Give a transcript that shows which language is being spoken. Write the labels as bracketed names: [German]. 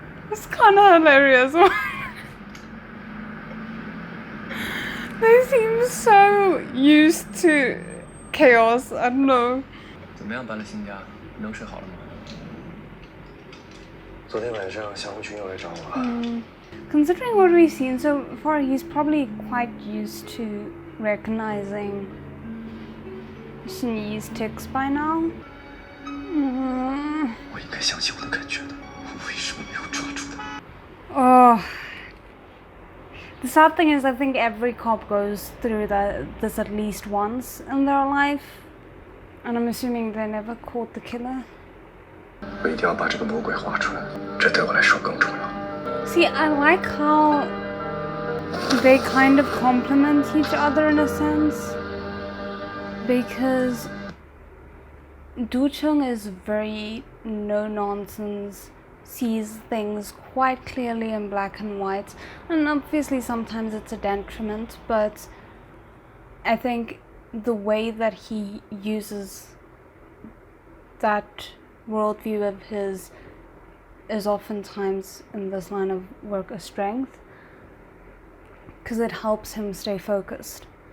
[English] It's kind of hilarious. They seem so used to chaos. I don't know. [Chinese] 怎么样，搬了新家，能睡好了吗？昨天晚上小红裙又来找我了。 [English] Considering what we've seen so far, he's probably quite used to recognizing Shinji's tics by now. [Chinese] 我应该相信我的感觉的，我为什么没有抓住他？ [English] Oh. The sad thing is, I think every cop goes through this at least once in their life, and I'm assuming they never caught the killer. [Chinese] 我一定要把这个魔鬼画出来，这对我来说更重要。 [English] See, I like how they kind of complement each other in a sense, because Do-chung is very no-nonsense, sees things quite clearly in black and white, and obviously sometimes it's a detriment, but I think the way that he uses that worldview of his is oftentimes in this line of work a strength, because it helps him stay focused.